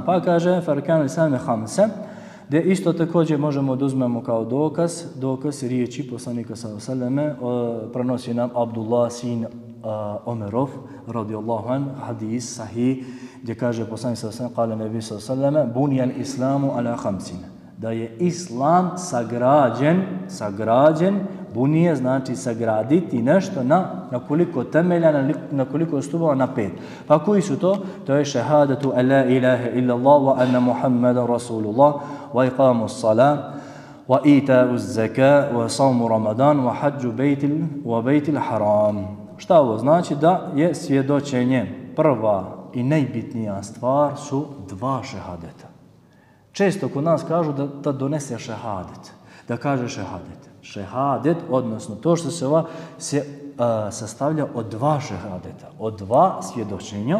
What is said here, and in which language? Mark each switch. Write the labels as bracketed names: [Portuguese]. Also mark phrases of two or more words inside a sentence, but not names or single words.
[Bosnian] Pa kaže [Arabic] فأركان الإسلام خمسة, [Bosnian] gdje isto također možemo da uzmemo kao dokaz riječi poslanika [Arabic] صلى الله عليه وسلم, [Bosnian] prenosi nam Abdullah sin Omerov [Arabic] رضي الله عنه, [Bosnian] hadis sahih, gdje kaže poslanik sallallahu alejhi ve sellem, [Arabic] قال النبي صلى الله عليه وسلم, بني الإسلام على خمس, [Bosnian] da je islam sagrađen, bunije znači sagraditi nešto na koliko temelja, na koliko stubova, na 5. Pa koji su to? [Arabic] To je شهادة أن لا إله إلا الله وأن محمدا رسول الله وإقام الصلاة وإيتاء الزكاة وصوم رمضان وحج بيت الحرام. [Bosnian] Šta ovo znači? Da je svjedočenje prva i najbitnija stvar su 2 šehadeta. Često kod nas kažu da donese šehadet, da kaže šehadet. Šehadet, odnosno to što se sastavlja od 2 šehadeta, od 2 svjedočenja.